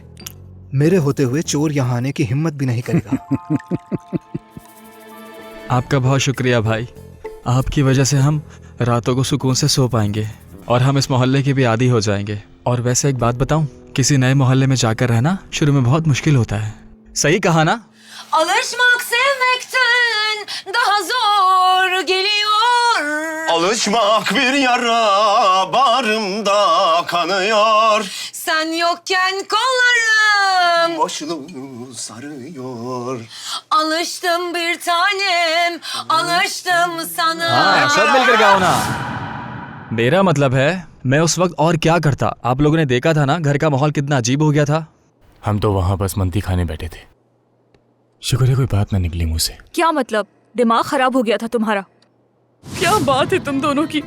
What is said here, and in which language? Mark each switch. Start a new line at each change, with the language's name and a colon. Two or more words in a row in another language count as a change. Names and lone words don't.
Hindi: मेरे होते हुए चोर यहाँ आने की हिम्मत भी नहीं करेगा। आपका बहुत शुक्रिया भाई। आपकी वजह से हम रातों को सुकून से सो पाएंगे और हम इस मोहल्ले के भी आदी हो जाएंगे। और वैसे एक बात बताऊं, किसी नए मोहल्ले में जाकर रहना शुरू में बहुत मुश्किल होता है। सही कहा ना?
Turkish: Alışmak sevmekten daha zor geliyor. Alışmak bir yara bağrımda kanıyor. Sen yokken kollarım Başını sarıyor. alıştım bir tanem, alıştım sana.
Hindi: हाँ, सब मिलकर गाओ ना। मेरा मतलब है मैं उस वक्त और क्या करता। आप लोगों ने देखा था ना घर का माहौल कितना अजीब हो गया था। हम तो वहां बस मंदी खाने बैठे थे। शुक्र है कोई बात ना निकली मुंह से। क्या मतलब? दिमाग खराब हो गया था तुम्हारा? क्या बात है तुम दोनों की।